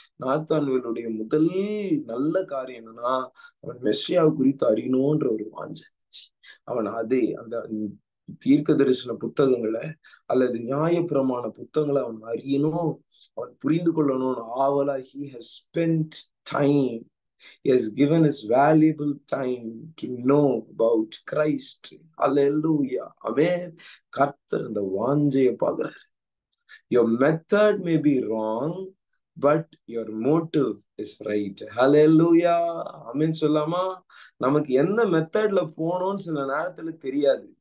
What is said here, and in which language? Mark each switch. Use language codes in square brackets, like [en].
[ta] நாத்தான்வேலுடைய முதல் நல்ல காரியம் என்னன்னா, அவன் மெஸ்ஸியாவை குறித்து அறியணும்ன்ற ஒரு வாஞ்சை. அவன் அந்த தீர்க்க தரிசன புத்தகங்களை அல்லது நியாயப்பிரமாண புத்தகங்களை அவன் அறியணும், அவன் புரிந்து கொள்ளணும்னு ஆவலா [en] he has spent time. He has given his valuable time to know about Christ. Hallelujah. Amen. [ta] கர்த்தர் இந்த வாஞ்சையை பார்க்கிறார். [en] Your method may be wrong, but your motive is right. [ta] Hallelujah. ஆமென் சொல்லாமா? நமக்கு எந்த மெத்தட்ல போனோம்னு சில நேரத்துல தெரியாது.